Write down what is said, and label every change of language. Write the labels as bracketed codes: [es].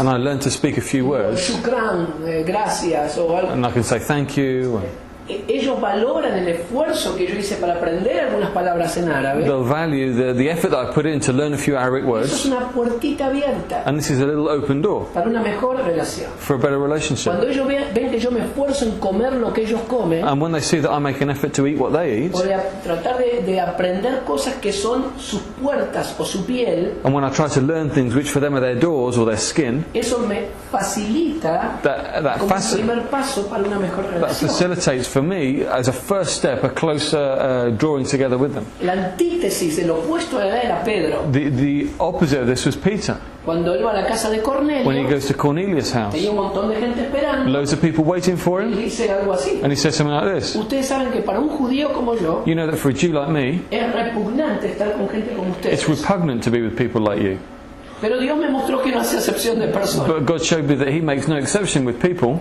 [en] and I learn to speak a few words, [es] shukran, gracias o algo, [en] and I can say thank you, and [es] ellos valoran el esfuerzo que yo hice para aprender algunas palabras en árabe. [en] they'll value the effort that I put in to learn a few Arabic [es] Eso [en] words, [es] es una puertita abierta [en] and this is a little open door [es] para una mejor relación. [en] for a better relationship. [es] Cuando ellos ven que yo me esfuerzo en comer lo que ellos comen, [en] And when they see that I make an effort to eat what they eat, [es] o de tratar de aprender cosas que son sus puertas o su piel, [en] and when I try to learn things which for them are their doors or their skin, [es] eso me facilita [en] that [es] como un primer paso para una mejor [en] that [es] relación. [en] facilitates for me as a first step a closer drawing together with them. [es] La antítesis, el opuesto a la era Pedro, [en] The opposite of this was Peter. [es] cuando él va a la casa de [en] When he [es] Cornelio, [en] goes to Cornelius' house, [es] tenía un montón de gente esperando, [en] loads of people waiting for [es] y [en] him, [es] dice algo así: [en] and he says something like this: [es] ustedes saben que para un judío como yo [en] you know that for a Jew like me, [es] es repugnante estar con gente como ustedes, [en] it's repugnant to be with people like you. [es] pero Dios me mostró que no hace acepción de personas. [en] But God showed me that he makes no exception with people.